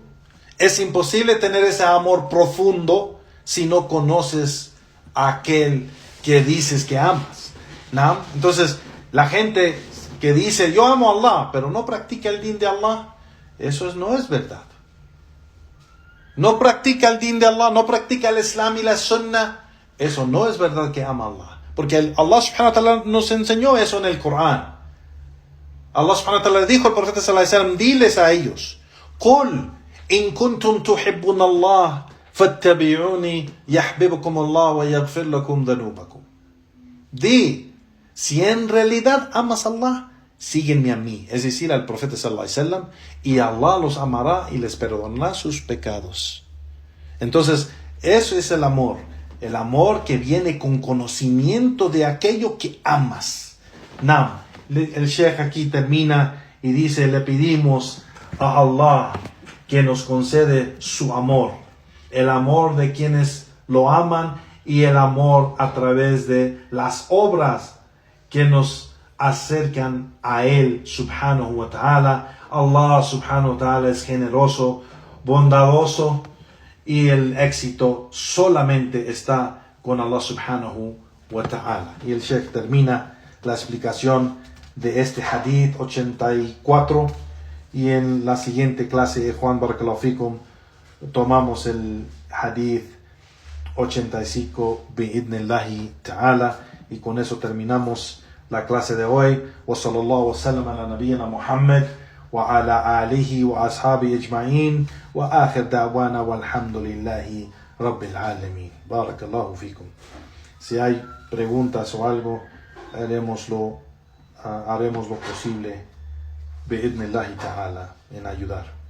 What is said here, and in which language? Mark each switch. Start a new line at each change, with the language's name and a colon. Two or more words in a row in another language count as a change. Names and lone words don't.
Spanish: Es imposible tener ese amor profundo si no conoces a aquel que dices que amas. ¿No? Entonces, la gente que dice yo amo a Allah, pero no practica el din de Allah, eso no es verdad. No practica el din de Allah, no practica el Islam y la Sunna, eso no es verdad que ama a Allah. Porque Allah
Arabic: سبحانه وتعالى
Spanish: nos enseñó eso en el Corán. Allah
Arabic: سبحانه وتعالى
Spanish: dijo al profeta
Arabic: صلى الله عليه وسلم,
Spanish: diles a ellos,
Arabic: قُلْ إِن كُنْتُمْ تُحِبُّونَ اللَّهَ فَاتَّبِعُونِي يَحْبِبُكُمُ اللَّهُ وَيَغْفِرْ لَكُمْ ذُنُوبَكُمْ.
Spanish: Di, si en realidad amas a Allah, síguenme a mí, es decir, al profeta
Arabic: صلى الله عليه وسلم,
Spanish: y Allah los amará y les perdonará sus pecados. Entonces, eso es el amor que viene con conocimiento de aquello que amas. El Sheikh aquí termina y dice, le pedimos a Allah que nos concede su amor, el amor de quienes lo aman y el amor a través de las obras que nos acercan a Él
Arabic: سبحانه وتعالى.
Spanish: Allah
Arabic: سبحانه وتعالى
Spanish: es generoso, bondadoso, y el éxito solamente está con Allah
Arabic: سبحانه وتعالى.
Spanish: Y el Sheikh termina la explicación de este hadith 84, y en la siguiente clase, Juan
Arabic: بارك الله فيكم,
Spanish: tomamos el hadith 85
Arabic: بإذن الله تعالى,
Spanish: y con eso terminamos la clase de hoy.
Arabic: وصلى الله وسلم على نبينا محمد وعلى آله وأصحابه أجمعين وآخر دعوانا والحمد لله رب العالمين. بارك الله فيكم.
Spanish: Si hay preguntas o algo, haremos lo posible
Arabic: بإذن الله تعالى,
Spanish: en ayudar.